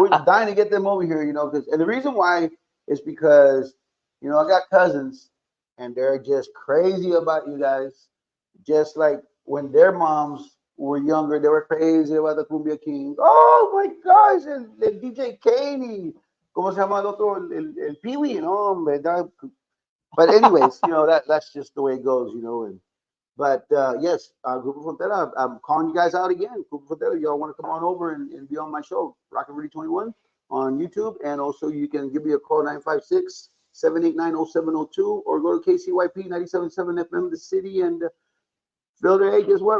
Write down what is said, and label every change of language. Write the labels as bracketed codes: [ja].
[en] We're dying to get them over here, you know, and the reason why is because, you know, I got cousins and they're just crazy about you guys. Just like when their moms were younger, they were crazy about the Cumbia King. Oh my gosh, [es] el DJ Kane, ¿cómo se llama el otro? El Pee-wee, no, hombre. [en] But anyways, you know, that's just the way it goes, you know, and but yes, Grupo Frontera, I'm calling you guys out again. Grupo Frontera, y'all want to come on over and be on my show, Rocknrudy 21 on YouTube. And also you can give me a call, 956-789-0702, or go to KCYP 97.7 FM, the city, and Builder, hey, guess what?